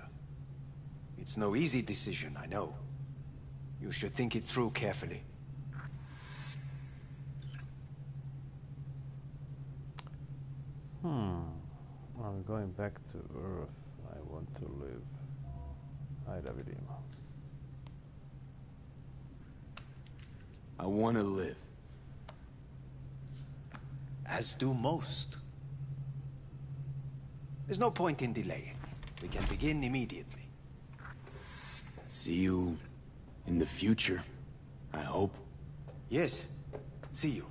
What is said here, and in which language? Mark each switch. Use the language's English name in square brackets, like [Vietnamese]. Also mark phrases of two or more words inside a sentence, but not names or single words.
[English] It's no easy decision, I know. You should think it through carefully. I'm going back to Earth. I want to live. [Serbian] Ajde da vidimo. [English] I want to live. As do most. There's no point in delaying. We can begin immediately. See you in the future, I hope. Yes. See you.